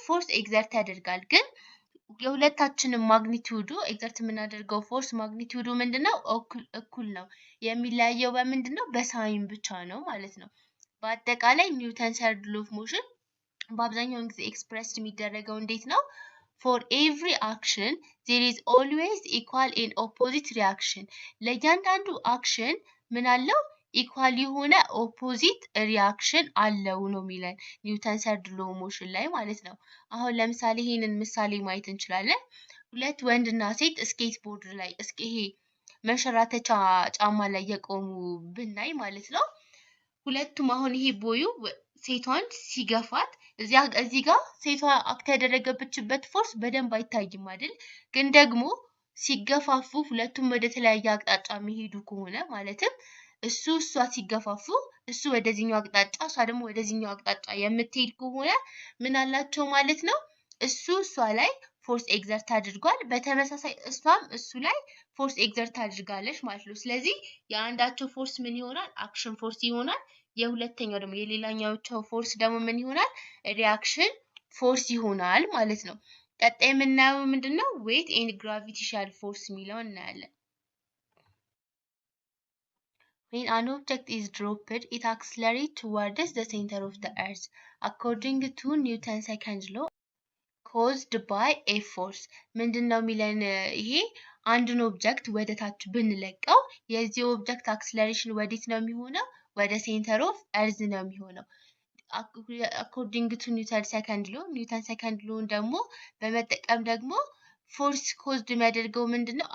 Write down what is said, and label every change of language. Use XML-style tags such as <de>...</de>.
<am>ፎርስ ኤግዘርት ያደርጋል። ግን የሁለታችንም ማግኒቲዩዱ ኤግዘርት የምናደርገው ፎርስ ማግኒቲዩዱ ምንድነው? እኩል ነው። የሚለያየው በምንድነው? በሳይን ብቻ ነው ማለት ነው። በአጠቃላይ ኒውተን ሰርድ ሎ ኦፍ ሞሽን በአብዛኛው ጊዜ ኤክስፕረስድ የሚደረገው እንዴት ነው?</am> <en>For every action there is always equal and opposite reaction.</en> <am>ለእያንዳንዱ አክሽን ምን አለው? ኢኳል የሆነ ኦፖዚት ሪአክሽን አለው ነው የሚለን ኒውተን ሰርድ ሎ ሞሽን ላይ ማለት ነው። አሁን ለምሳሌ ይሄንን ምሳሌ ማየት እንችላለን። ሁለት ወንድና ሴት ስኬት ቦርድ ላይ ይሄ መንሸራተቻ ጫማ ላይ የቆሙ ብናይ ማለት ነው። ሁለቱም አሁን ይሄ ቦዩ ሴቷን ሲገፋት እዚህ ጋር ሴቷ አክት ያደረገችበት ፎርስ በደንብ አይታይም አይደል? ግን ደግሞ ሲገፋፉ ሁለቱም ወደ ተለያየ አቅጣጫ የሚሄዱ ከሆነ ማለትም እሷ ሲገፋፉ እሱ ወደዚህኛው አቅጣጫ እሷ ደግሞ ወደዚህኛው አቅጣጫ የምትሄድ ከሆነ ምን አላቸው ማለት ነው? እሷ ላይ ፎርስ ኤግዘርት አድርጓል። በተመሳሳይ እሷም እሱ ላይ ፎርስ ኤግዘርት አድርጋለች ማለት ነው። ስለዚህ የአንዳቸው ፎርስ ምን ይሆናል? አክሽን ፎርስ ይሆናል። የሁለተኛው ደግሞ የሌላኛው ፎርስ ደግሞ ምን ይሆናል? ሪአክሽን ፎርስ ይሆናል ማለት ነው። ቀጣይ የምናየው ምንድነው?</am> <en>ዌት ኤንድ ግራቪቴሽናል ፎርስ</en> <am>የሚለው እናያለን።</am> <en>When an object is dropped, it accelerates towards the center of the earth. According to Newton's second law, caused by a force.</en> <am>ምንድነው የሚለን ይሄ? አንድን ኦብጀክት ወደ ታች ብንለቀው የዚህ ኦብጀክት አክሰለሬሽን ወዴት ነው የሚሆነው? ወደ ሴንተር ኦፍ ኤርዝ ነው የሚሆነው። አኮርዲንግ ቱ ኒውተን ሰከንድ ሎ ደግሞ በመጠቀም ደግሞ ፎርስ ኮዝድ የሚያደርገው ምንድነው?</am>